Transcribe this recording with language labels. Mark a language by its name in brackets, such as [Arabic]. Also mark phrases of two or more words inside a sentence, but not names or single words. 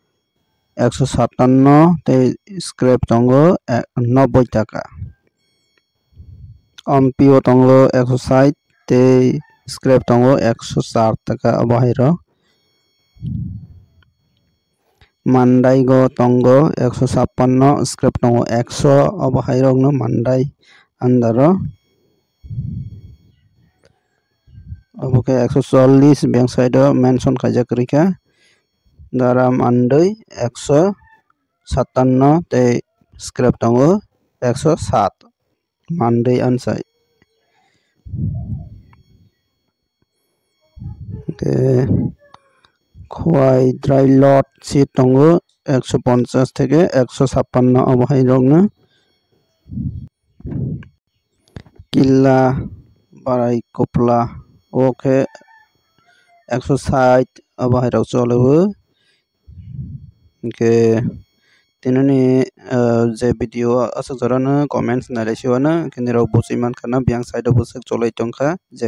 [Kok Borok] 157 te scrap tongo 90 taka Ampio tongo 160 te scrap tongo 160 taka abahai rok Mandai go tongo 156 scrap tongo 100 abahai rok no Mandai andaro Oke 140 [English] bank side mention [Kok Borok] kajak rika Daram andai 157 te scrap tongo 107 Mandai ansai Oke Khowai [English] dry lot [Kok Borok] si tongo 150 থেকে 156 abahai rok no Killa Barai Kopla oke 160 abahai rok cholewo ke tinani je video asuk jarana comments nailesiwana kini rok busiman kana biang side busuk cholai tongkha je